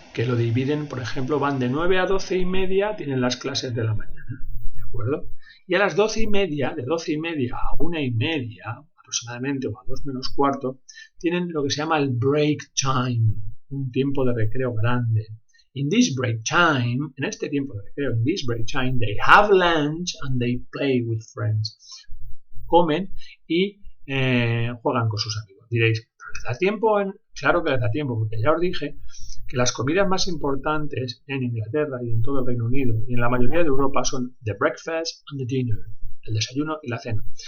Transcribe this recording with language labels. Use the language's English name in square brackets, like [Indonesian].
[Spanish] Que lo dividen, por ejemplo, van de 9 a 12:30, tienen las clases de la mañana, ¿de acuerdo? Y a las 12:30, de 12:30 a 1:30 aproximadamente, o a 2 menos cuarto, tienen lo que se llama el break time, un tiempo de recreo grande. [English] In this break time, [Spanish] en este tiempo de recreo, [English] in this break time, they have lunch and they play with friends. [Spanish] Comen y juegan con sus amigos. Diréis, ¿pero les da tiempo? Claro que les da tiempo, porque ya os dije que las comidas más importantes en Inglaterra y en todo el Reino Unido y en la mayoría de Europa son [English] the breakfast and the dinner, [Spanish] el desayuno y la cena.